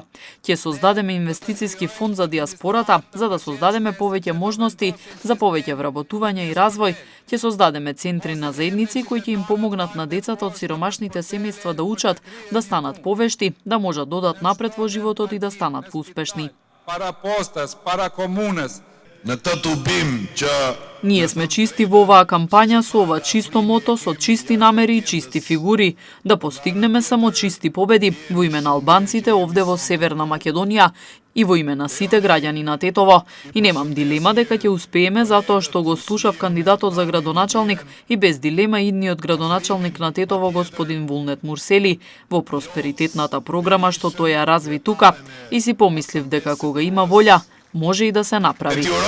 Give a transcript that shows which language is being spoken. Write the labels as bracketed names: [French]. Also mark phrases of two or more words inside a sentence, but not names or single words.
[Macedonian] Ќе создадеме инвестициски фонд за диаспората, за да создадеме повеќе можности за повеќе вработување и развој. Ќе создадеме центри на заедници кои ќе им помогнат на децата од сиромашните семејства да учат, да станат повешти, да можат да одат напред во животот и да станат поуспешни. [Albanian] Para postës, para komunës. Në të tubim që [Macedonian] Ние сме чисти во оваа кампања со ова чисто мото, со чисти намери и чисти фигури, да постигнеме само чисти победи во име на албанците овде во Северна Македонија и во име на сите граѓани на Тетово. И немам дилема дека ќе успееме затоа што го слушав кандидатот за градоначалник и без дилема идниот градоначалник на Тетово господин Вулнет Мурсели во просперитетната програма што тој ја разви тука и си помислив дека кога има волја може и да се направи.